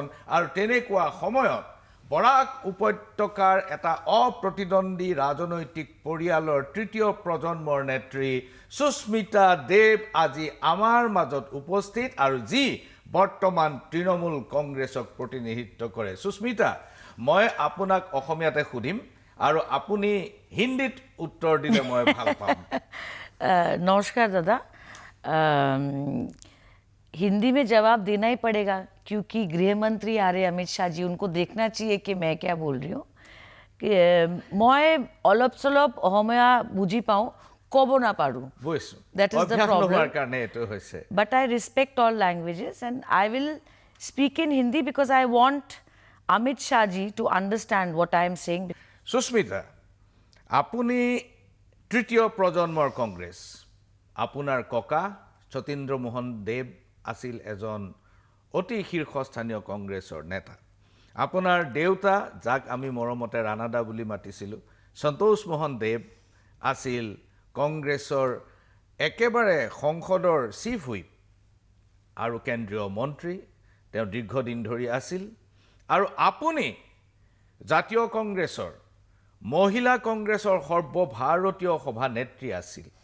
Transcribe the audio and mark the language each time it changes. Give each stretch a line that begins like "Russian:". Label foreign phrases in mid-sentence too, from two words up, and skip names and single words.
Assamese: আৰু তেনেকুৱা সময়ত বৰাক উপত্যকাৰ এটা অপ্ৰতিদ্বন্দ্বী ৰাজনৈতিক পৰিয়ালৰ তৃতীয় প্ৰজন্মৰ নেত্ৰী সুস্মিতা দেৱ আজি আমাৰ মাজত উপস্থিত আৰু যি বৰ্তমান তৃণমূল কংগ্ৰেছক প্ৰতিনিধিত্ব কৰে সুস্মিতা মই আপোনাক অসমীয়াতে সুধিম আৰু আপুনি হিন্দীত উত্তৰ দিলে মই ভাল পাম
Hindi: नमस्कार दादा हिंदी में जवाब देना ही पड़ेगा क्योंकि गृह मंत्री आ रहे अमित शाह जी उनको देखना चाहिए कि मैं क्या बोल रही हूँ कि मैं
Assamese: অলপ চলপ অসমীয়া বুজি পাওঁ ক'ব নাপাৰোঁ
English: that is the problem but I respect all languages and I will speak in Hindi because I want Amit Shah ji to understand what I am saying.
Assamese: সুস্মিতা আপুনি তৃতীয় প্ৰজন্মৰ কংগ্ৰেছ আপোনাৰ ককা সতীন্দ্ৰ মোহন দেৱ আছিল এজন অতি শীৰ্ষস্থানীয় কংগ্ৰেছৰ নেতা আপোনাৰ দেউতা যাক আমি মৰমতে ৰাণাদা বুলি মাতিছিলোঁ সন্তোষ মোহন দেৱ আছিল কংগ্ৰেছৰ একেবাৰে সংসদৰ চিফ হুইপ আৰু কেন্দ্ৰীয় মন্ত্ৰী তেওঁ দীৰ্ঘদিন ধৰি আছিল আৰু আপুনি জাতীয় কংগ্ৰেছৰ মহিলা কংগ্ৰেছৰ সৰ্বভাৰতীয় সভানেত্ৰী আছিল